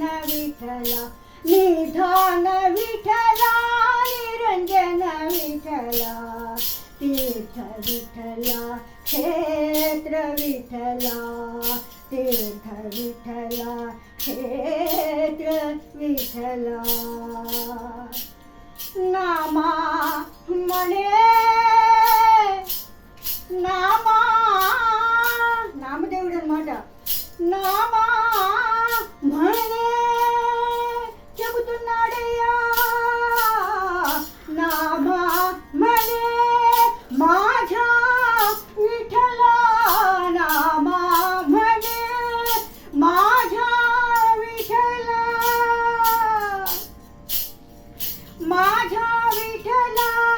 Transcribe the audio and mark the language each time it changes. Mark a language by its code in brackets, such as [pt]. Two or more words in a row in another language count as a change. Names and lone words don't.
[mr] विठ्ठल निधान विठ्ठल निरंजन विठ्ठल तीर्थ विठला क्षेत्र विठला तीर्थ विठला क्षेत्र विठला नामा मणे नामा [te] నామదేవుడు అన్నమాట. [mr] నామా మणे చెబుతున్నాడయ్యా नामा मणे माझ्या विठला नामा म्हणे माझ्या विठला माझ्या विठला